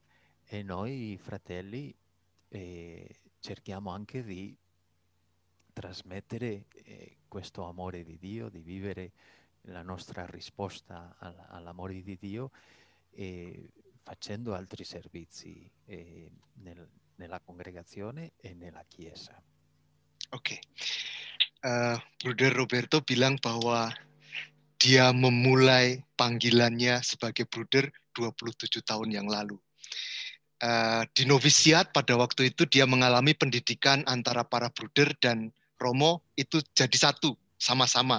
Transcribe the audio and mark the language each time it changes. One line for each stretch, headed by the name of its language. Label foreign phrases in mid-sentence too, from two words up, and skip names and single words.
Italian: E noi fratelli cerchiamo anche di trasmettere questo amore di Dio, di vivere la nostra risposta all'amore di Dio facendo altri servizi nella congregazione e nella Chiesa.
Indonesian: Oke. Bruder Roberto bilang bahwa dia memulai panggilannya sebagai bruder 27 tahun yang lalu. Di novisiat pada waktu itu dia mengalami pendidikan antara para bruder dan Romo itu jadi satu, sama-sama.